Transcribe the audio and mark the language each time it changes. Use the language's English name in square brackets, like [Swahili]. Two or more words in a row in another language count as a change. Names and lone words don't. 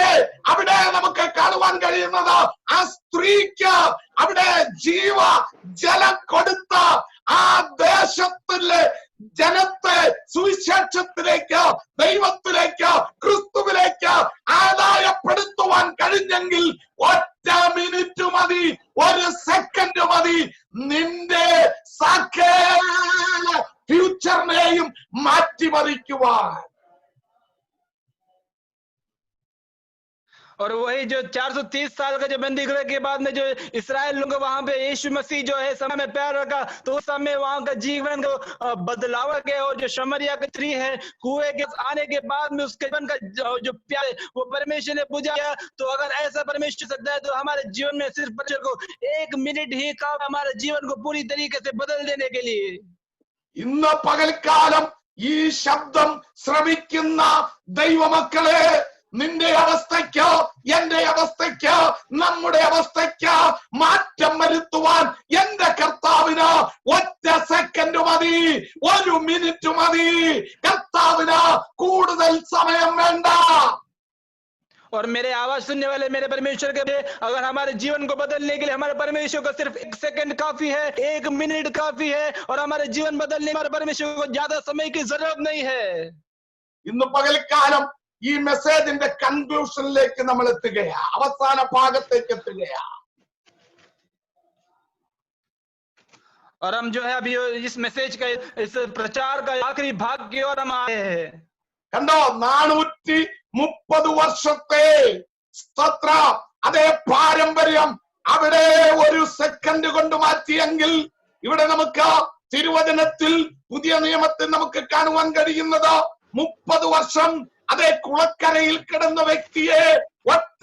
[Malayalam] അവിടെ നമുക്ക് കാണുവാൻ കഴിയുന്നത് ആ സ്ത്രീക്ക് അവിടെ ജലം കൊടുത്ത ആ ദേശത്തിലെ ജനത്തെ സുവിശേഷത്തിലേക്ക്, ദൈവത്തിലേക്ക്, ക്രിസ്തുവിലേക്ക് ആദായപ്പെടുത്തുവാൻ കഴിഞ്ഞെങ്കിൽ 1 മിനിറ്റ് മതി, 1 സെക്കൻഡ് മതി നിന്റെ സകല ഫ്യൂച്ചറിനെയും മാറ്റിമറിക്കുവാൻ. [Hindi] और वही जो 430 साल का जो बंदीगृह के बाद में जो इस्राएल लोग वहां पे यीशु मसीह जो है समय में प्यार रखा तो उस समय वहां का जीवन को बदलाव गया। और जो शमरिया की स्त्री है कुएं के आने के बाद में उसके जीवन का जो प्यार वो परमेश्वर ने पूजा किया। तो अगर ऐसा परमेश्वर सकता है तो हमारे जीवन में सिर्फ परमेश्वर को 1 मिनट ही काम हमारे जीवन को पूरी तरीके से बदल देने के लिए। [Malayalam] ഇന്ന് പകൽക്കാലം ഈ ശബ്ദം ശ്രവിക്കുന്ന ദൈവമക്കളെ, നിന്റെ അവസ്ഥയ്ക്ക്, എന്റെ അവസ്ഥയ്ക്ക്, നമ്മുടെ അവസ്ഥയ്ക്ക് മാറ്റം വരുത്തുവാൻ എന്റെ കർത്താവിന് 1 സെക്കൻഡ് മതി, 1 മിനിറ്റ് മതി. കർത്താവിന് കൂടുതൽ സമയം വേണ്ട. [Hindi] और मेरे आवाज सुनने वाले मेरे परमेश्वर के अगर हमारे जीवन को बदलने के लिए हमारे परमेश्वर को सिर्फ 1 सेकंड काफी है, 1 मिनट काफी है। और हमारे जीवन बदलने हमारे परमेश्वर को ज्यादा समय की जरूरत नहीं है। [Malayalam] ഇന്ന് പകൽക്കാലം ഈ മെസ്സേജിന്റെ കൺക്ലൂഷനിലേക്ക് നമ്മൾ എത്തുകയാ, അവസാന ഭാഗത്തേക്ക് എത്തുകയാ. [Hindi] और हम जो है अभी इस मैसेज का इस प्रचार का आखिरी भाग की ओर हम आए हैं। [Malayalam] കണ്ടോ 430 വർഷത്തെ സ്തോത്ര അതേ പാരമ്പര്യം അവിടെ ഒരു സെക്കൻഡ് കൊണ്ട് മാറ്റിയെങ്കിൽ ഇവിടെ നമുക്ക് തിരുവചനത്തിൽ പുതിയ നിയമത്തിൽ നമുക്ക് കാണുവാൻ കഴിയുന്നത് 30 വർഷം അതേ കുളക്കരയിൽ കിടന്ന വ്യക്തിയെ ഒറ്റ